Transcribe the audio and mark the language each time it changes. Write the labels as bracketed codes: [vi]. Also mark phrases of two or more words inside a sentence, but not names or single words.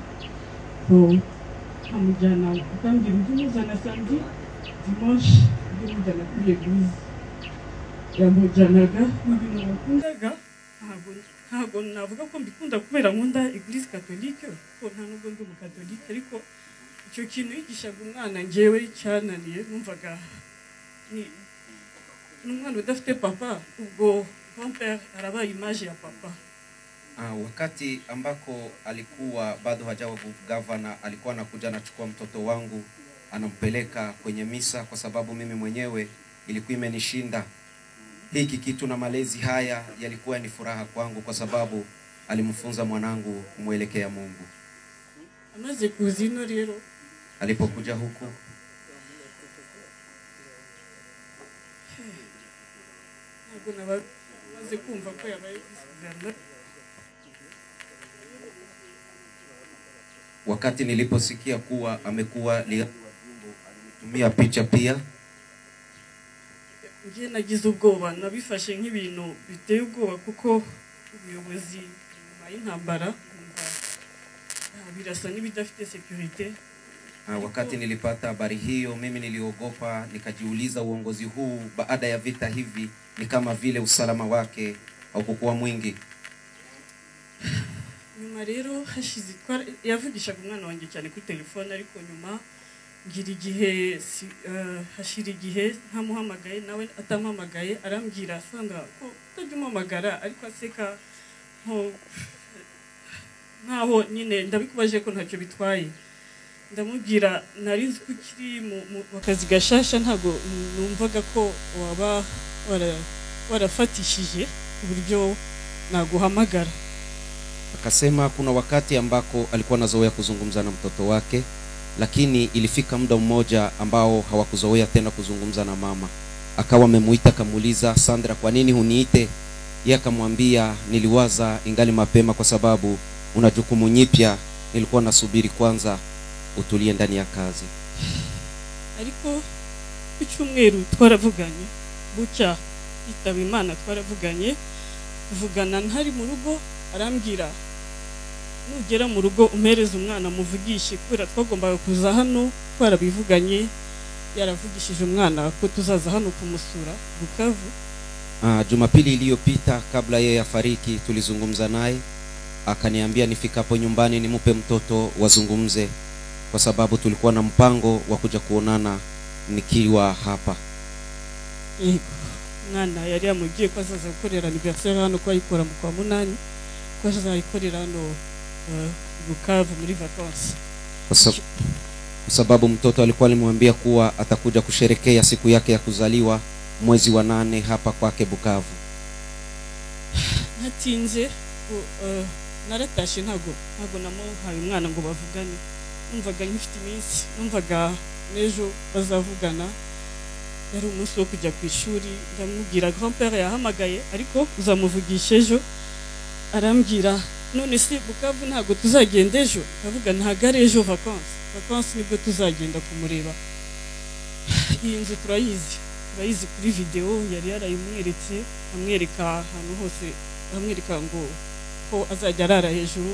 [rw] Nkamujyana akambwira ujye umuzana [fr] samedi dimanche [rw] mujye mujyana kuri eglise yamujyanaga n'ibintu nakundaga ntabwo navuga ko mbikunda kubera nkunda [fr] eglise catholique [rw] ko nta nubwo ndi umukatolike ariko icyo kintu yigishaga umwana njyewe cyananiye numvaga ni umwana udafite papa ubwo grand-père arabaye image ya papa. [sw] Wakati ambako alikuwa bado hajawa gavana, alikuwa anakuja anachukua mtoto wangu anampeleka kwenye misa, kwa sababu mimi mwenyewe ilikuwa imenishinda hiki kitu, na malezi haya yalikuwa ni furaha kwangu kwa sababu alimfunza mwanangu kumwelekea Mungu. [rw] Amaze kuzino rero [sw] alipokuja huku [rw] amaze kumva ko yabaye guverneur. [sw] Wakati niliposikia kuwa amekuwa alitumia picha pia, [rw] ngiye nagize ubwoba, nabifashe nk'ibintu biteye ubwoba kuko ubuyobozi nyuma y'intambara birasa n'ibidafite security. [sw] Wakati nilipata habari hiyo, mimi niliogopa, nikajiuliza uongozi huu baada ya vita hivi ni kama vile usalama wake haukuwa mwingi. [rw] Nyuma rero hashize yavugishaga umwana wanjye cyane kuri telefone, ariko nyuma ngira igihe hashira igihe ntamuhamagaye, nawe atamuhamagaye, arambwira Sandra ko utajya umuhamagara, ariko aseka nkaho nyine ndabikubaje ko ntacyo bitwaye. Ndamubwira nari nzi ko ukiri mu kazi gashasha, ntabwo numvaga ko waba warafatishije uburyo naguhamagara. [sw] Akasema kuna wakati ambako alikuwa anazoea kuzungumza na mtoto wake, lakini ilifika muda mmoja ambao hawakuzoea tena kuzungumza na mama. Akawa amemuita kamuuliza, Sandra, kwa nini huniite? Yeye akamwambia, niliwaza ingali mapema kwa sababu una jukumu nyipya, nilikuwa nasubiri kwanza utulie ndani ya kazi. [rw] Ariko icyumweru twaravuganye, bucya itaba Imana twaravuganye, tuvugana ntari mu rugo, arambwira nugera mu rugo umpereze umwana muvugishe, kubera twagombaga kuza hano twarabivuganye, yaravugishije umwana ko tuzaza hano kumusura Bukavu. [sw] Jumapili iliyopita kabla yeye afariki tulizungumza naye, akaniambia nifikapo nyumbani nimupe mtoto wazungumze, kwa sababu tulikuwa na mpango wa kuja kuonana nikiwa hapa. [rw] Mwana yari yamugiye ko azaza gukorera anniversaire hano kwa ikora mu kwa munani, ko azaza ikorera hano Bukavu muri vacances. [sw] Kwa sababu mtoto alikuwa alimwambia kuwa atakuja kusherekea siku yake ya kuzaliwa mwezi wa 8 hapa kwake Bukavu. [rw] Natinze naratashe ntago namuhaye umwana ngo bavugane, numvaga nkifite iminsi, numvaga nejo bazavugana. Yari umunsi wo kujya ku ishuri, ndamubwira grand-père yahamagaye ariko uzamuvugisha ejo. Arambwira none se Bukavu ntago tuzagenda ejo? Ndavuga ntago ari ejo vacances nibwo tuzagenda kumureba. Iyi nzu turayizi kuri video, yari yarayimweretse, amwereka ahantu hose, amwereka ngo ko azajya arara hejuru.